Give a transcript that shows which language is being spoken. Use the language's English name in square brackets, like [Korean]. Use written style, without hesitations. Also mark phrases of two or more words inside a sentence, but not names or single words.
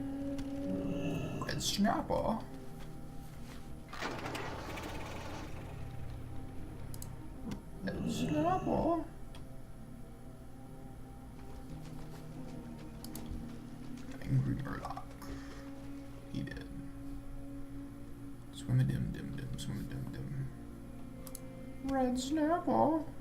[English] Red snapper. Red snapper. Angry murloc. He did. Swim a dim dim dim. Swim a dim dim. Red snapper.